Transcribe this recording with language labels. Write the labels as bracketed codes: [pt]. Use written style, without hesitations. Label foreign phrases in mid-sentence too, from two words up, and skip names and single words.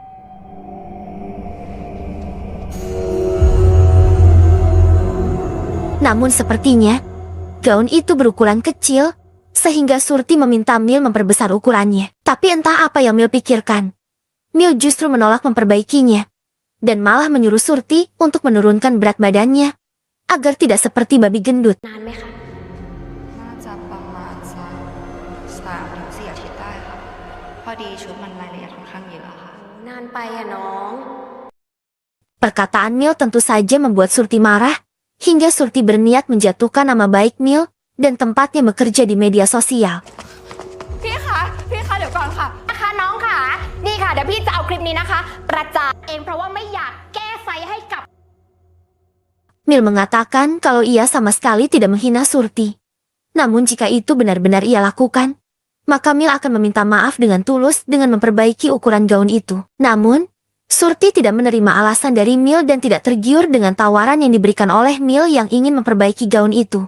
[id] Namun sepertinya, gaun itu berukuran kecil, sehingga Surti meminta Mil memperbesar ukurannya. Tapi entah apa yang Mil pikirkan, Mil justru menolak memperbaikinya, dan malah menyuruh Surti untuk menurunkan berat badannya, agar tidak seperti babi gendut. [th] นานไหมคะน่าจะประมาณสัก3-4 อาทิตย์ได้ค่ะพอดีชุดมันรายละเอียดค่อนข้างเยอะค่ะนานไปอะน้อง [id] Perkataan Mil tentu saja membuat Surti marah, hingga Surti berniat menjatuhkan nama baik Mil dan tempatnya bekerja di media sosial. [th] พี่คะเดี๋ยวก่อนค่ะนะคะน้องค่ะนี่ค่ะเดี๋ยวพี่จะเอาคลิปนี้นะคะประจานเองเพราะว่าไม่อยากแก้ไซส์ให้กับ [id] Mil mengatakan kalau ia sama sekali tidak menghina Surti. Namun jika itu benar-benar ia lakukan, maka Mil akan meminta maaf dengan tulus dengan memperbaiki ukuran gaun itu. Namun, Surti tidak menerima alasan dari Mil dan tidak tergiur dengan tawaran yang diberikan oleh Mil yang ingin memperbaiki gaun itu.